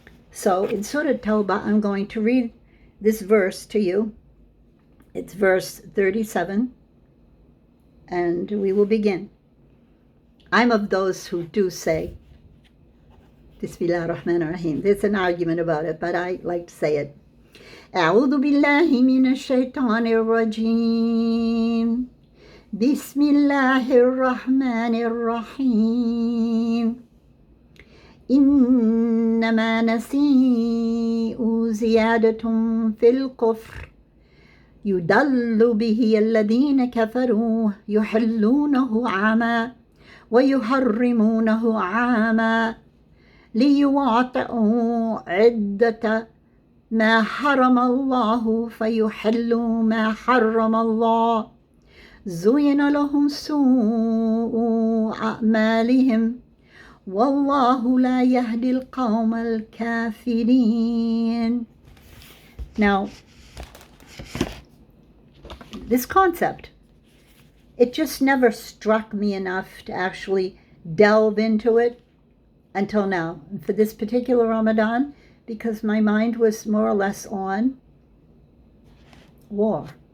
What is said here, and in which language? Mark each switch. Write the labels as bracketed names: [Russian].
[English] So in Surah Tawbah, I'm going to read this verse to you. It's verse 37, and we will begin. I'm of those who do say, Bismillah ar-Rahman ar-Rahim. There's an argument about it, but I like to say it. [Arabic] أعوذ بالله من الشيطان الرجيم. بسم الله الرحمن الرحيم. إنما نسيء زيادة في الكفر يضل به الذين كفروا يحلونه عاما ويحرمونه عاما ليواطئوا عدة ما حرم الله فيحلوا ما حرم الله زين لهم سوء أعمالهم والله لا يهدي القوم الكافرين. [English] Now, this concept, it just never struck me enough to actually delve into it until now, for this particular Ramadan, because my mind was more or less on war.